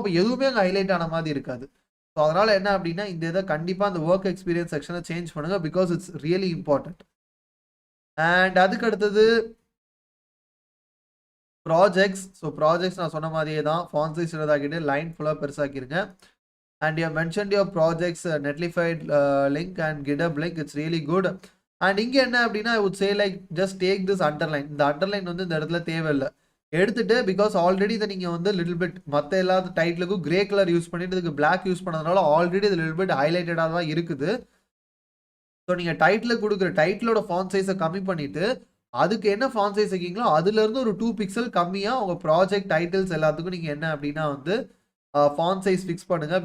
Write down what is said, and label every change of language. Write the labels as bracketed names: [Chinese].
[Tamil] அப்போ எதுவுமே அங்கே ஹைலைட் ஆன மாதிரி இருக்காது. ஸோ அதனால் என்ன அப்படின்னா இந்த இதை கண்டிப்பாக அந்த ஒர்க் எக்ஸ்பீரியன்ஸ் செக்ஷனை சேஞ்ச் பண்ணுங்கள். Because [English] It's really important. [Tamil] And அதுக்கு அடுத்தது ப்ராஜெக்ட்ஸ். ஸோ ப்ராஜெக்ட்ஸ் நான் சொன்ன மாதிரியே தான் ஃபாண்ட் சைஸ் சின்னதாக்கிட்டு லைன் ஃபுல்லாக பெருசாக்கிருங்க. [English] And you have mentioned your projects Netlify link and GitHub link. It's really good. And [Tamil] இங்க என்ன அப்படின்னா [English] I would say like just take this underline. [Tamil] இந்த underline வந்து இந்த இடத்துல தேவையில்லை. எடுத்துட்டு பிகாஸ் ஆல்ரெடி இதை நீங்கள் வந்து லிட்டில் பிட் மற்ற எல்லா டைட்டிலுக்கும் கிரே கலர் யூஸ் பண்ணிட்டு இதுக்கு பிளாக் யூஸ் பண்ணதுனால ஆல்ரெடி இது லிட்டில் பிட் ஹைலைட்டடாக தான் இருக்குது. ஸோ நீங்கள் டைட்டில் கொடுக்குற டைட்டிலோட ஃபாண்ட் சைஸை கம்மி பண்ணிட்டு அதுக்கு என்ன ஃபாண்ட் சைஸ் வைக்கீங்களோ அதுலேருந்து ஒரு 2 பிக்சல் கம்மியாக உங்கள் ப்ராஜெக்ட் டைட்டில்ஸ் எல்லாத்துக்கும் நீங்கள் என்ன அப்படின்னா வந்து ஃபாண்ட் சைஸ் ஃபிக்ஸ் பண்ணுங்கள்.